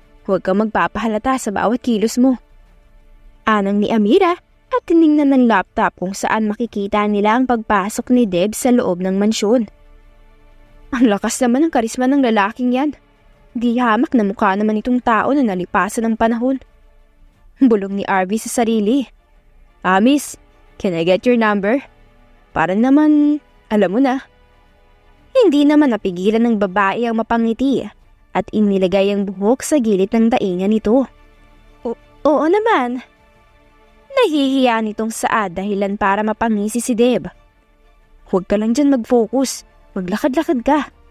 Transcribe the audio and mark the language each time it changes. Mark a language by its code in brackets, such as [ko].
[tl] Huwag kang magpapahalata sa bawat kilos mo. Anang ni Amira at tiningnan ng laptop kung saan makikita nila ang pagpasok ni Deb sa loob ng mansyon. Ang lakas naman ng karisma ng lalaking yan. Di hamak na mukha naman itong tao na nalipasan ng panahon. Bulong ni RV sa sarili. [en] Miss, can I get your number? [tl] Parang naman, alam mo na. Hindi naman napigilan ng babae ang mapangiti at inilagay ang buhok sa gilid ng tainga nito. Oo naman. Nahihiya nitong saad dahilan para mapangisi si Deb. Huwag ka lang dyan mag-focus. Maglakad-lakad ka.